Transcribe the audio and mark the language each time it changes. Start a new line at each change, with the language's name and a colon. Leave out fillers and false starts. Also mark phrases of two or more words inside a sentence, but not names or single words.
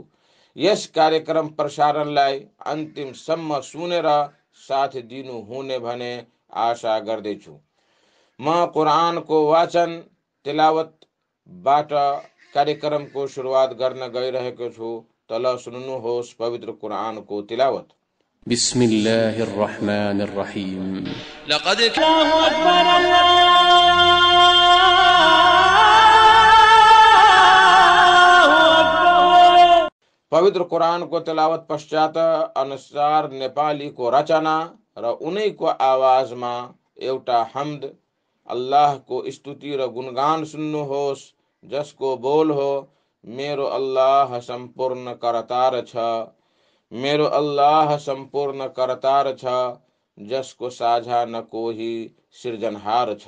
Nepali: यस कार्यक्रम प्रसारणलाई अन्तिमसम्म सुनेर साथ दिनु हुने भने आशा गर्दैछु। म कुरानको वाचन तिलावतबाट कार्यक्रमको सुरुवात गर्न गइरहेको छु। तल सुन्नुहोस् पवित्र कुरानको तिलावत।
Arabic: بسم الله الرحمن الرحيم. لقد الله أكبر الله أكبر.
Nepali: पवित्र कुरानको तिलावत पश्चात अनुसार नेपालीको रचना र उनैको आवाजमा एउटा हम्द अल्लाहको स्तुति र गुणगान सुन्नुहोस्, जसको बोल हो, मेरो अल्लाह सम्पूर्ण करतार छ, मेरो अल्लाह सम्पूर्ण करतार छ, जसको साझा न कोही सृजनहार छ।